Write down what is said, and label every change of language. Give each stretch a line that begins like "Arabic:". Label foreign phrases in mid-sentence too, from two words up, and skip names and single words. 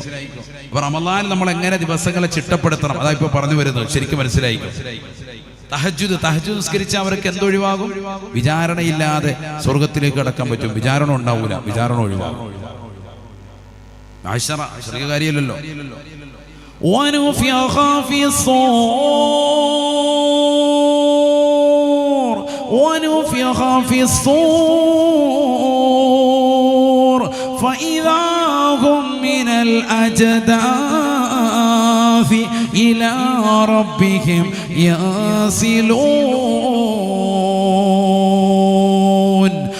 Malayalam: അപ്പൊ റമളാൻ നമ്മൾ എങ്ങനെ ദിവസങ്ങളെ ചിട്ടപ്പെടുത്തണം, അതാ ഇപ്പൊ പറഞ്ഞു വരുന്നത്. ശരിക്കും മനസ്സിലായിക്കോ. തഹജ്ജുദ് നിസ്കരിച്ച അവർക്ക് എന്തൊഴിവാകും? വിചാരണയില്ലാതെ സ്വർഗത്തിലേക്ക് കടക്കാൻ പറ്റും. വിചാരണ ഉണ്ടാവൂല, വിചാരണ ഒഴിവാകും. ചെറിയ കാര്യമല്ലല്ലോ.
Arabic: ونفخ في الصور فإذا هم من الأجداث إلى ربهم يصلون.